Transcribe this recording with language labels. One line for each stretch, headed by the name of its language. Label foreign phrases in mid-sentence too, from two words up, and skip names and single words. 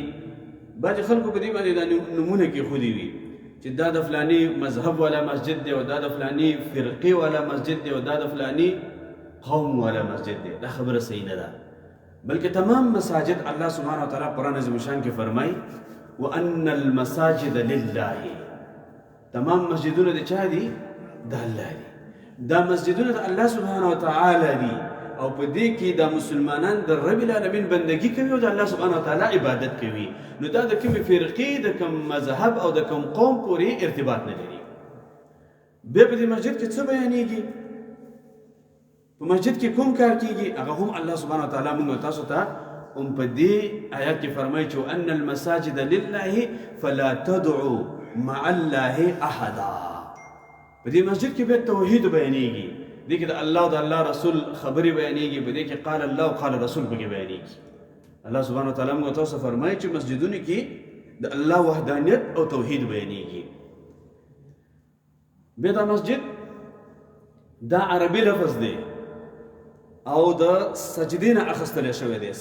Pashto: بعضې خلکو په دې باندې دا نمونه کېښودي وي چې دا د فلانی مذهب والا مسجد دی او دا د فلانی فرقې والا مسجد دی او دا د فلانی قوم والا مسجد دی. دا خبره صحیح نه ده، بلکې تمام مساجد الله
Arabic: سبحانه وتعالی
Pashto: قرآن عظیم الشان کې فرمایي
Arabic: وان المساجد لله،
Pashto: تمام مسجدونه د چا دي؟ د الله دي. دا مسجدونه د الله
Arabic: سبحانه وتعالی
Pashto: دي او په دې کې دا مسلمانان د
Arabic: رب العالمین
Pashto: بندگی کوي او د الله
Arabic: سبحانه وتعالی
Pashto: عبادت کوي. نو دا د کومې فرقې، د کوم مذهب او د کوم قوم پورې ارتباط نه لري. بیا په دې مسجد کې څه بیانېږي، په مسجد کې کوم کار کېږي، هغه هم الله
Arabic: سبحانه وتعالی
Pashto: موږ تاسو ته هم په دې آیات کې فرمایي چې
Arabic: ان المساجد لله فلا تدعوا مع الله احدا.
Pashto: په دې مسجد کې بیا توحید بیانېږي، دې کې د الله او د الله رسول خبرې بیانېږي، په دې کې
Arabic: قال الله
Pashto: او
Arabic: قال رسول
Pashto: پکې بیانېږي. الله
Arabic: سبحانه وتعالی
Pashto: موږ تاسو فرمایي چې مسجدونو کې د الله وحدانیت او توحید بیانېږي. بیا دا مسجد دا عربي لفظ دی او د سجدې نه اخیستلی شوی دی.